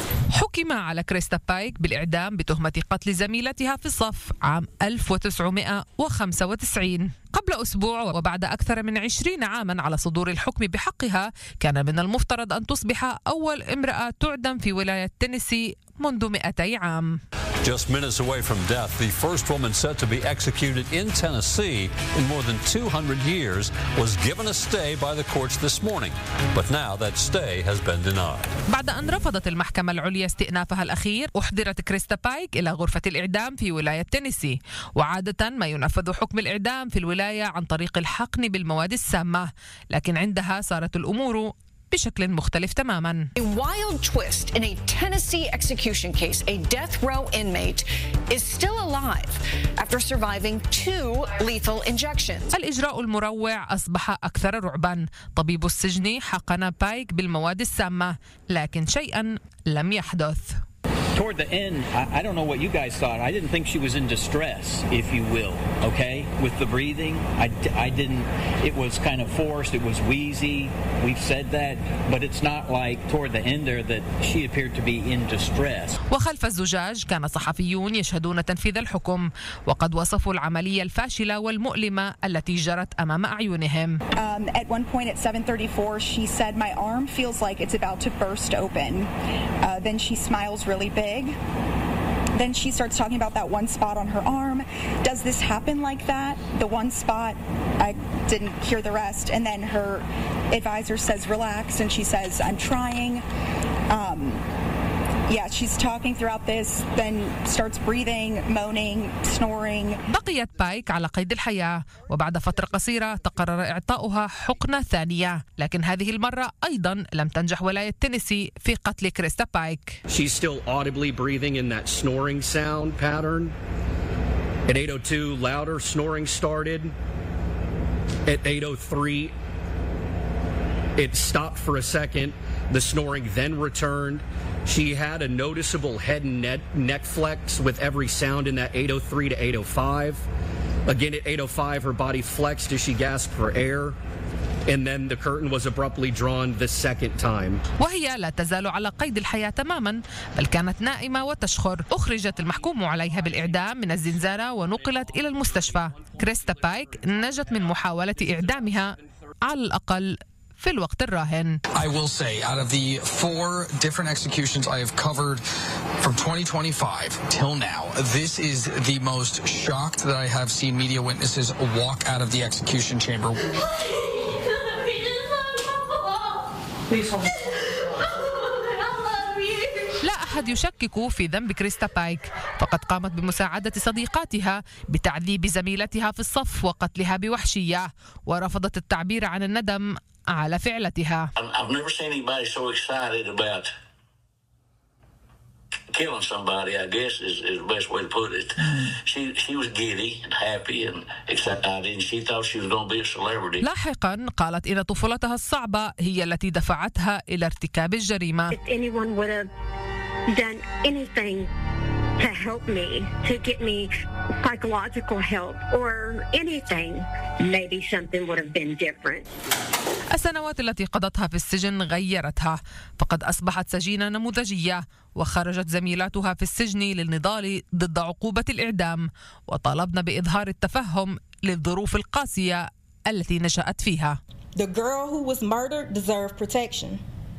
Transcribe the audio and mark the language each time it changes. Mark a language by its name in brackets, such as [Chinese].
[Arabic] حكم على كريستا بايك بالإعدام بتهمة قتل زميلتها في الصف عام 1995. قبل أسبوع وبعد أكثر من 20 عاما على صدور الحكم بحقها، كان من المفترض أن تصبح أول امرأة تعدم في ولاية تينيسي منذ 200 عام. [English] Just minutes away from death, the first woman set to be executed in Tennessee in more than 200 years was given a stay by the courts this morning. But now that stay has been denied. [Arabic] بعد أن رفضت المحكمة العليا استئنافها الأخير، أحضرت كريستا بايك إلى غرفة الإعدام في ولاية تينيسي. وعادة ما ينفذ حكم الإعدام في الولاية عن طريق الحقن بالمواد السامة، لكن عندها صارت الأمور بشكل مختلف تماما. [English] A wild twist in a Tennessee execution case, a death row inmate is still alive after surviving two lethal injections. [Arabic] الإجراء المروع أصبح أكثر رعبا. طبيب السجن حقن بايك بالمواد السامة، لكن شيئا لم يحدث. [English] Toward the end, I don't know what you guys thought. I didn't think she was in distress, if you will, okay? With the breathing, I didn't, it was kind of forced, it was wheezy, we've said that, but it's not like toward the end there that she appeared to be in distress. [Arabic] وخلف الزجاج كان صحفيون يشهدون تنفيذ الحكم، وقد وصفوا العملية الفاشلة والمؤلمة التي جرت أمام أعينهم. [English] At one point at 7:34, she said, my arm feels like it's about to burst open. Then she smiles really big. Then she starts talking about that one spot on her arm. Does this happen like that? The one spot, I didn't hear the rest. And then her advisor says, relax. And she says, I'm trying. Yeah, she's talking throughout this, then starts breathing, moaning, snoring. [Arabic] بقيت بايك على قيد الحياة، وبعد فترة قصيرة تقرر إعطاؤها حقنة ثانية، لكن هذه المرة أيضا لم تنجح ولاية تينيسي في قتل كريستا بايك. [English] She's still audibly breathing in that snoring sound pattern. At 8:02, louder snoring started. At 8:03, it stopped for a second. The snoring then returned. She had a noticeable head and neck flex with every sound in that 8:03 to 8:05. Again at 8:05, her body flexed as she gasped for air. And then the curtain was abruptly drawn the second time. [Arabic] وهي لا تزال على قيد الحياة تماما، بل كانت نائمة وتشخر. أخرجت المحكوم عليها بالإعدام من الزنزانة ونقلت إلى المستشفى. كريستا بايك نجت من محاولة إعدامها على الأقل في الوقت الراهن. [English] I will say out of the four different executions I have covered from 2025 till now, this is the most shocked that I have seen media witnesses walk out of the execution chamber. [Arabic] لا أحد يشكك في ذنب كريستا بايك، فقد قامت بمساعدة صديقاتها بتعذيب زميلتها في الصف وقتلها بوحشية، ورفضت التعبير عن الندم على فعلتها. [English] I've never seen anybody so excited about killing somebody, I guess is the best way to put it. She was giddy and happy and excited and she thought she was going to be a celebrity. [Arabic] لاحقا قالت إن طفولتها الصعبة هي التي دفعتها إلى ارتكاب الجريمة. [English] If anyone would have done anything to help me, to get me psychological help or anything, maybe something would have been different. [Arabic] السنوات التي قضتها في السجن غيرتها، فقد أصبحت سجينة نموذجية، وخرجت زميلاتها في السجن للنضال ضد عقوبة الإعدام، وطالبن بإظهار التفهم للظروف القاسية التي نشأت فيها. [English] The girl who was murdered deserved protection.